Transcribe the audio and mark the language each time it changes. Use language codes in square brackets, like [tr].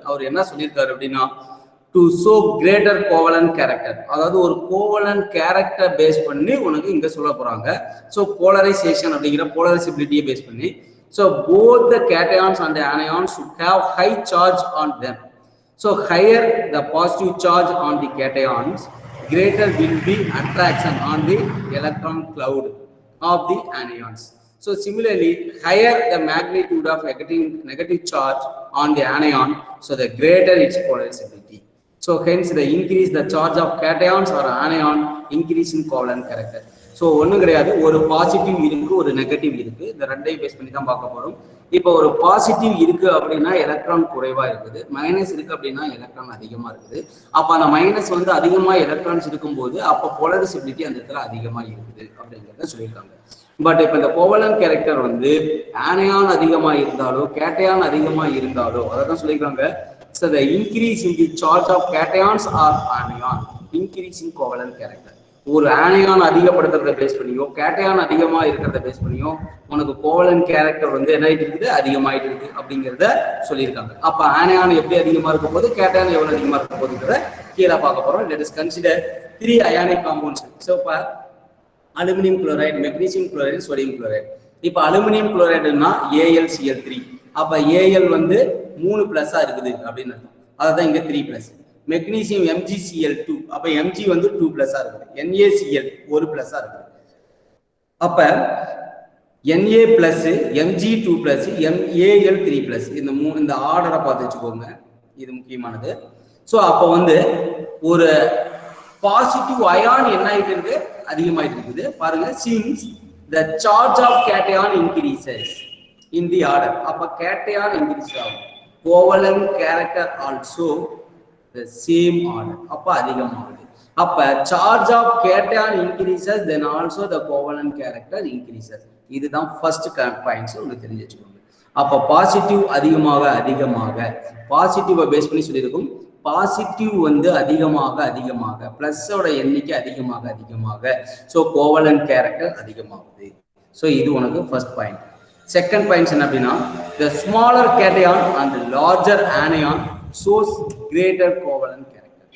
[ta] அவர் என்ன சொல்லிருக்காரு அப்படினா [en] to show greater covalent character. [ta] அதாவது ஒரு covalent character பேஸ் பண்ணி உனக்கு இங்க சொல்ல போறாங்க. [en] So polarization [ta] அப்படிங்கற [en] polarizability [ta] பேஸ் பண்ணி [en] so both the cations and the anions should have high charge on them. So higher the positive charge on the cations, greater will be attraction on the electron cloud of the anions. So similarly, higher the magnitude of negative charge on the anion, so the greater its polarizability. So hence the increase the charge of cations or anion increase in covalent character. [ta] So ஒன்றும் கிடையாது, ஒரு positive இருக்கு ஒரு negative இருக்கு, இந்த ரெண்டையும் base பண்ணி தான் பார்க்க போறோம். இப்போ ஒரு பாசிட்டிவ் இருக்கு அப்படின்னா எலக்ட்ரான் குறைவா இருக்குது, மைனஸ் இருக்கு அப்படின்னா எலக்ட்ரான் அதிகமா இருக்குது. அப்போ அந்த மைனஸ் வந்து அதிகமா எலக்ட்ரான்ஸ் இருக்கும்போது அப்போ போலரைசபிலிட்டி அந்த இடத்துல அதிகமா இருக்குது அப்படிங்கிறத சொல்லியிருக்காங்க. பட் இப்போ இந்த கோவலன்ட் கேரக்டர் வந்து ஆனியான் அதிகமா இருந்தாலோ கேட்டையான் அதிகமா இருந்தாலோ அதை தான் சொல்லியிருக்காங்க. [en] So the increase in the charge of cations or anion increase in covalent character. [ta] ஒரு ஆனியான் அதிகப்படுத்துறத பேஸ் பண்ணியோ கேட்டையான் அதிகமா இருக்கிறத பேஸ் பண்ணியோ உனக்கு கோவலன்ட் கேரக்டர் வந்து என்ன ஆயிட்டு இருக்குது, அதிகமாயிட்டு இருக்கு அப்படிங்கிறத சொல்லியிருக்காங்க. அப்ப ஆனியான் எப்படி அதிகமா இருக்க போது, கேட்டையான் எவ்வளவு அதிகமா இருக்க போதுங்கிறத கீழே பார்க்க போறோம். [en] Let us consider 3 ionic compounds. [ta] So இப்போ aluminium chloride, magnesium chloride, sodium chloride. இப்போ அலுமினியம் குளோரைடுன்னா AlCl3. அப்ப Al வந்து 3 பிளஸ்ஸா இருக்குது அப்படின்னு அர்த்தம். அதான் இங்க 3 பிளஸ். மெக்னீசியம் MgCl2, அப்ப Mg வந்து 2 பிளஸ்ஸா இருக்குது. NaCl 1 பிளஸ்ஸா இருக்குது. அப்ப Na plus Mg 2 plus Al 3 plus. இந்த ஆர்டரை பார்த்து வச்சுக்கோங்க, இது முக்கியமானது. ஸோ அப்போ வந்து ஒரு பாசிட்டிவ் அயான் என்ன ஆயிட்டு இருக்கு, அதிகமாயிட்டு இருக்குது பாருங்க. [en] since the charge of cation increases in the order, [ta] அப்ப [en] cation increase ஆகும். covalent character also the same order, [ta] அப்ப அதிகமாகுது. [en] அப்ப charge of cation increases, then also the covalent character increases. [ta] இதுதான் first points உங்களுக்கு தெரிஞ்சு வச்சுக்கோங்க. அப்ப பாசிட்டிவ் அதிகமாக அதிகமாக பாசிட்டிவை பேஸ் பண்ணி சொல்லியிருக்கும். பாசிட்டிவ் வந்து அதிகமாக அதிகமாக பிளஸோட எண்ணிக்கை அதிகமாக அதிகமாக ஸோ கோவலன்ட் கேரக்டர் அதிகமாகுது. ஸோ இது உனக்கு ஃபர்ஸ்ட் பாயிண்ட். [en] second points [ta] என்ன அப்படின்னா [en] the smaller cation and larger anion shows greater covalent character.